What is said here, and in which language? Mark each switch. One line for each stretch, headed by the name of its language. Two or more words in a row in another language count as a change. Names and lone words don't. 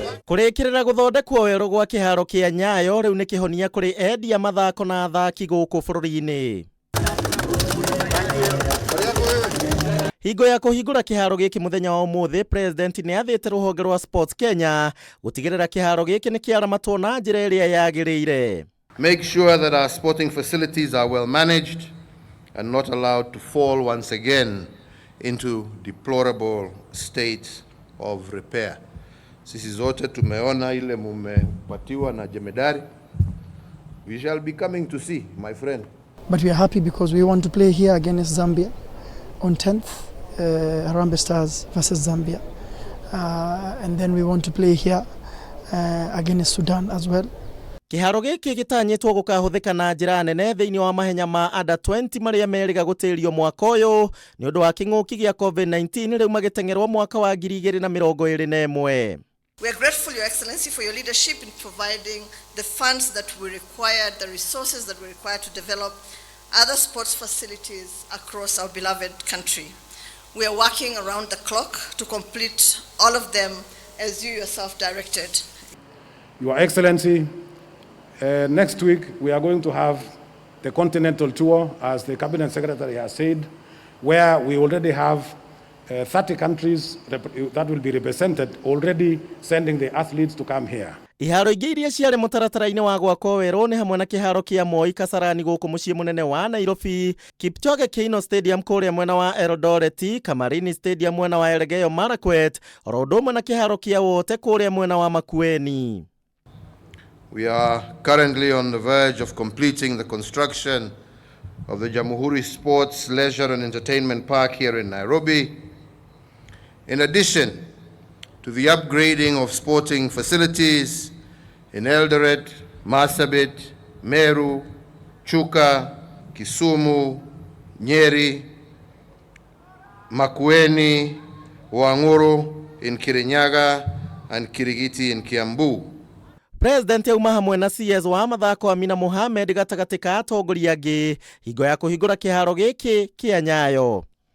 Kikuyu: Kurikirira guthondekwo werũ gwa Kihaaro kia Nyayo riu ni kihonia kuri endia mathako na athaki guku bururi-ini. Hingo ya kuhingura Kihaaro giki muthenya wa umuthi, President ni athite ruhonge rwa Sports Kenya gutigirira Kihaaro giki ni kiaramatwo na njira iria yagiriire.
English: Make sure that our sporting facilities are well managed and not allowed to fall once again into deplorable states of repair.
Swahili: Sisi zote tumeona ile mumepatiwa na jemedari.
English: We shall be coming to see, my friend. But we are happy because we want to play here against Zambia on 10th, Harambee Stars versus Zambia. And then we want to play here against Sudan as well.
Kikuyu: Kihaaro giki gitanyitwo gukahuthika na njira nene thiini wa mahenya ma under 20 maria meriga gutirio mwaka uyu ni undu wa king'uki gia COVID-19 riu magitengerwo mwaka wa 2021.
English: We are grateful, Your Excellency, for your leadership in providing the funds that we required, the resources that we required to develop other sports facilities across our beloved country. We are working around the clock to complete all of them as you yourself directed. Your Excellency, next week we are going to have the continental tour, as the Cabinet Secretary has said, where we already have 30 countries that will be represented, already sending the athletes to come here.
Kikuyu: Iharo ingi iria ciari mutaratara-ini wa gwakwo werũ ni hamwe na Kihaaro kia Moi Kasarani guku mucii munene wa Nairobi, Kipchoge Keino Stadium kuria mwena wa Eldoret, Kamarini Stadium mwena wa Elgeyo Marakwet, oro ũndũ ũmwe na Kihaaro kia Wote kuria mwena wa Makueni.
English: We are currently on the verge of completing the construction of the Jamhuri Sports, Leisure and Entertainment Park here in Nairobi. In addition to the upgrading of sporting facilities in Eldoret, Marsabit, Meru, Chuka, Kisumu, Nyeri, Makueni, Wanguru in Kirinyaga, and Kirigiti in Kiambu.
Kikuyu: President yauma hamwe na CS wa mathako Amina Mohamed gatagati ka atongoria angi hingo ya kuhingura Kihaaro giki kia Nyayo.